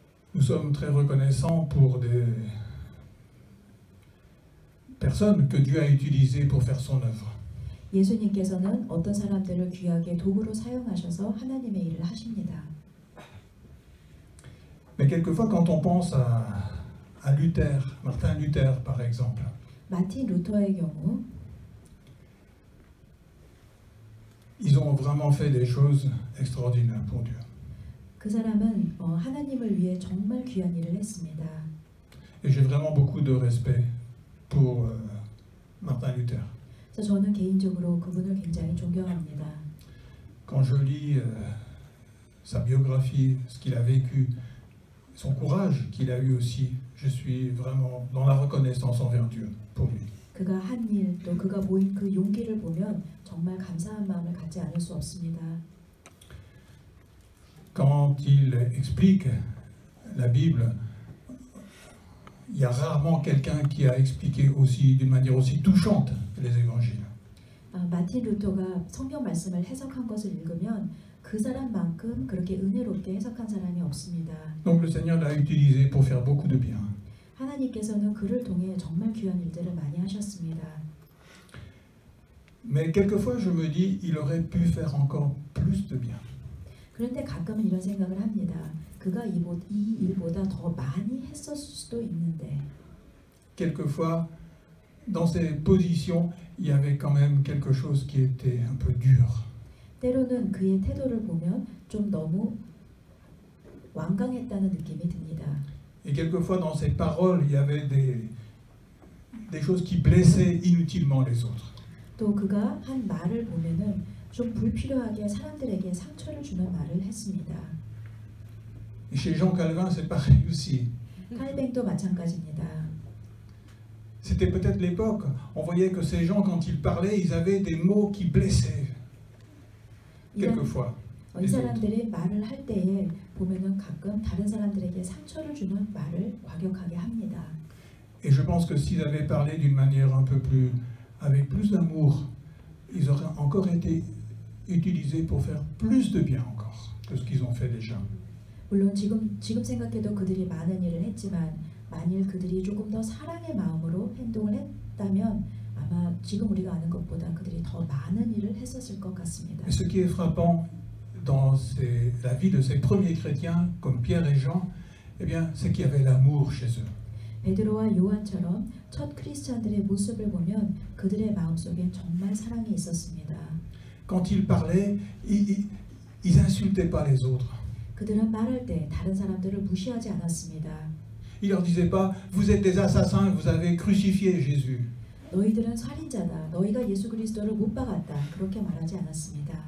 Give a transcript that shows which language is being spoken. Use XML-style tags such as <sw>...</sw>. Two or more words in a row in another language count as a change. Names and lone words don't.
<fr>Nous sommes très reconnaissants pour des personnes que Dieu a utilisées pour faire son œuvre.</fr> <ko>예수님께서는 어떤 사람들을 귀하게 도구로 사용하셔서 하나님의 일을 하십니다.</ko> <fr>Mais quelquefois, quand on pense à Luther, Martin Luther par exemple,</fr> <ko>마틴 루터의 경우</ko> <fr>ils ont vraiment fait des choses extraordinaires pour Dieu.</fr> <ko>그 사람은 하나님을 위해 정말 귀한 일을 했습니다.</ko> <fr>Et j'ai vraiment beaucoup de respect pour Martin Luther.</fr> <ko>그래서 저는 개인적으로 그분을 굉장히 존경합니다.</ko> <fr>Quand je lis sa biographie, ce qu'il a vécu, son courage qu'il a eu aussi, je suis vraiment dans la reconnaissance envers Dieu pour lui.</fr> <ko>그가 한 일, 또 그가 보인 그 용기를 보면 정말 감사한 마음을 갖지 않을 수 없습니다.</ko> <fr>Quand il explique la Bible, il y a rarement quelqu'un qui a expliqué aussi d'une manière aussi touchante les évangiles.</fr> <ko>마틴 루터가 성경 말씀을 해석한 것을 읽으면 그 사람만큼 그렇게 은혜롭게 해석한 사람이 없습니다.</ko> <fr>Donc le Seigneur l'a utilisé pour faire beaucoup de bien.</fr> <ko>하나님께서는 그를 통해 정말 귀한 일들을 많이 하셨습니다.</ko> <fr>Mais quelquefois je me dis, il aurait pu faire encore plus de bien.</fr> <ko>그런데 가끔은 이런 생각을 합니다. 그가 이 일보다 더 많이 했었을 수도 있는데.</ko> <fr>Quelquefois, dans ses positions, il y avait quand même quelque chose qui était un peu dur.</fr> <ko>때로는 그의 태도를 보면 좀 너무 완강했다는 느낌이 듭니다.</ko> <fr>Et quelquefois, dans ses paroles, il y avait des choses qui blessaient inutilement les autres.</fr> <ko>또 그가 한 말을 보면은 좀 불필요하게 사람들에게 상처를 주는 말을 했습니다.</ko> <fr>Et chez Jean Calvin, c'est pareil aussi.</fr> <ko>칼뱅도 마찬가지입니다.</ko> <fr>C'était peut-être l'époque. On voyait que ces gens, quand ils parlaient, ils avaient des mots qui blessaient. Quelquefois.</fr> <ko>이 사람들이 말을 할 때에 보면은 가끔 다른 사람들에게 상처를 주는 말을 과격하게 합니다.</ko> <fr>Et je pense que s'ils avaient parlé d'une manière un peu plus, avec plus d'amour, ils auraient encore été utilisés pour faire plus de bien encore que ce qu'ils ont fait déjà.</fr> <ko>물론 지금 생각해도 그들이 많은 일을 했지만 만일 그들이 조금 더 사랑의 마음으로 행동을 했다면 아마 지금 우리가 아는 것보다 그들이 더 많은 일을 했었을 것 같습니다.</ko> <fr>Et ce qui est frappant dans la vie de ces premiers chrétiens comme Pierre et Jean, eh bien, c'est qu'il y avait l'amour chez eux.</fr> <ko>베드로와 요한처럼 첫 크리스찬들의 모습을 보면 그들의 마음속에 정말 사랑이 있었습니다.</ko> <fr>Quand ils parlaient, ils insultaient pas les autres.</fr> <ko>그들은 말할 때 다른 사람들을 무시하지 않았습니다.</ko> <fr>Ils leur disaient pas, vous êtes des assassins, vous avez crucifié Jésus.</fr> <ko>너희들은 살인자다. 너희가 예수 그리스도를 못 박았다. 그렇게 말하지 않았습니다.</ko>